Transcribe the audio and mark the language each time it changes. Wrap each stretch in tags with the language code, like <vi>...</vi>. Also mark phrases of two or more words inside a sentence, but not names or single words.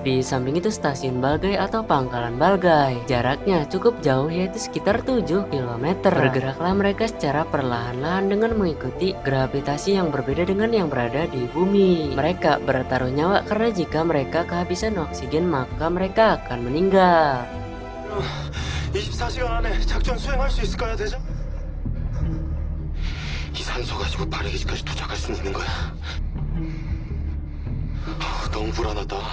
<id>Di samping itu stasiun Balgai atau pangkalan Balgai jaraknya cukup jauh, yaitu sekitar 7 km. Bergeraklah mereka secara perlahan-lahan dengan mengikuti gravitasi yang berbeda dengan yang berada di bumi. Mereka bertaruh nyawa karena jika mereka kehabisan oksigen maka mereka akan meninggal.</id> <ko>24시간 안에 작전 수행할 수 있을까요, 대장? 이 산소 가지고 발해기지까지 도착할 수 있는 거야. 너무 불안하다.</ko>